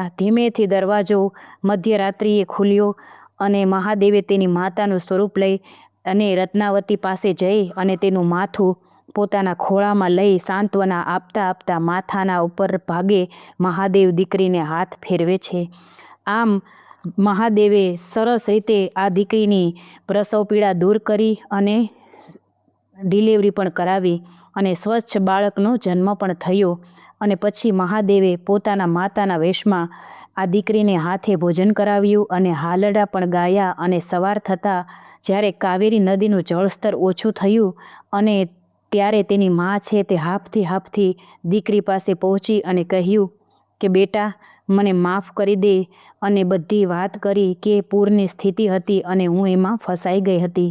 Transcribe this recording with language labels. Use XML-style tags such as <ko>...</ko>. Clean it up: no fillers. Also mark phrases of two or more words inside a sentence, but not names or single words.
<gu>ધીમેથી દરવાજો મધ્યરાત્રિએ ખુલ્યો અને મહાદેવે તેની માતાનું સ્વરૂપ લઈ અને રત્નાવતી પાસે જઈ અને તેનું માથું પોતાના ખોળામાં લઈ સાંત્વના આપતા આપતા માથાના ઉપર ભાગે મહાદેવ દીકરીને હાથ ફેરવે છે। આમ મહાદેવે સરસ રીતે આ દીકરીની પ્રસવ પીડા દૂર કરી અને ડિલીવરી પણ કરાવી અને સ્વચ્છ બાળકનો જન્મ પણ થયો। અને પછી મહાદેવે પોતાના માતાના વેશમાં આ દીકરીને હાથે ભોજન કરાવ્યું અને હાલરડા પણ ગાયા અને સવાર થતા જ્યારે કાવેરી નદીનું જળસ્તર ઓછું થયું અને ત્યારે તેની માં છે તે હાફતી હાફતી દીકરી પાસે પહોંચી અને કહ્યું કે બેટા, મને માફ કરી દે અને બધી વાત કરી કે પૂરની સ્થિતિ હતી અને હું એમાં ફસાઈ ગઈ હતી।</gu>